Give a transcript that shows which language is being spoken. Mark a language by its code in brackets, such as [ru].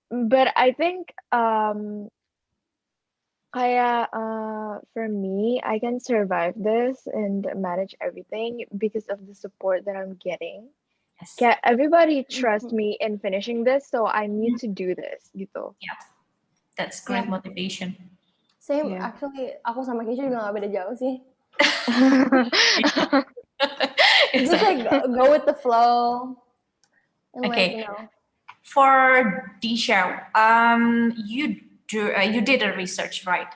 [en] But I think kayak for me, I can survive this and manage everything because of the support that I'm getting. Yes. Kayak everybody trust me in finishing this, so I need to do this gitu. Yeah, that's great motivation. Same, Yeah. [id] actually, aku sama Keisha juga gak beda jauh sih. [en] It's Just like go with the flow. And Okay. like, you know. For Disha, you did a research, right?